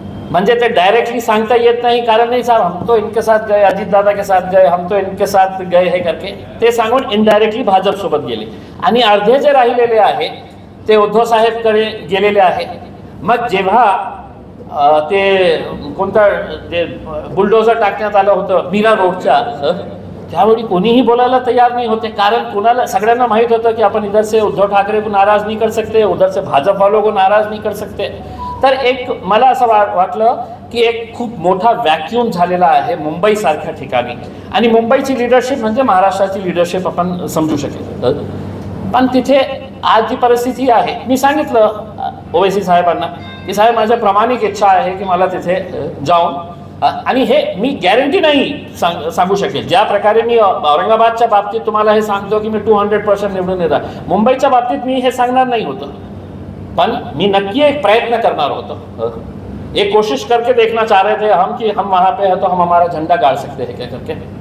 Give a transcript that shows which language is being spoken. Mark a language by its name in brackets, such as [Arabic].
[Marathi] म्हणजे ते डायरेक्टली सांगता येत नाही कारण नाही [Hindi] साहब हम तो इनके साथ गए [Marathi] अजित दादा के साथ गए हम तो इनके साथ गए हे करके ते सांगून इनडायरेक्टली भाजपसोबत गेले. आणि अर्धे जे राहिलेले आहे ते उद्धव साहेबकडे गेलेले आहे. मग जेव्हा ते कोणता जे बुलडोझर टाकण्यात आलं होतं मीरा रोडच्या त्यावेळी कोणीही बोलायला तयार नाही होते. कारण कुणाला सगळ्यांना माहीत होतं की आपण [Hindi] इधर से उद्धव ठाकरे को नाराज नहीं कर सकते उधर से भाजप वालों को नाराज नहीं कर सकते. [Marathi] तर एक मला असं वाटलं की एक खूप मोठा वॅक्यूम झालेला आहे मुंबईसारख्या ठिकाणी. आणि मुंबईची लीडरशिप म्हणजे महाराष्ट्राची लीडरशिप आपण समजू शकेल. पण तिथे आज जी परिस्थिती आहे मी सांगितलं ओवेसी साहेबांना की साहेब माझ्या प्रामाणिक इच्छा आहे की मला तिथे जाऊन आणि हे मी गॅरंटी नाही सांगू शकेल. ज्या प्रकारे मी औरंगाबादच्या बाबतीत तुम्हाला हे सांगतो की मी 200% निवडून येणार. मुंबईच्या बाबतीत मी हे सांगणार नाही होतं. पण मी नक्की एक प्रयत्न करणार होतो. [Hindi] एक कोशिश करके देखना चाह रहे थे हम कि हम वहाँ पे है तो हम हमारा झंडा गाड़ सकते हैं क्या करके.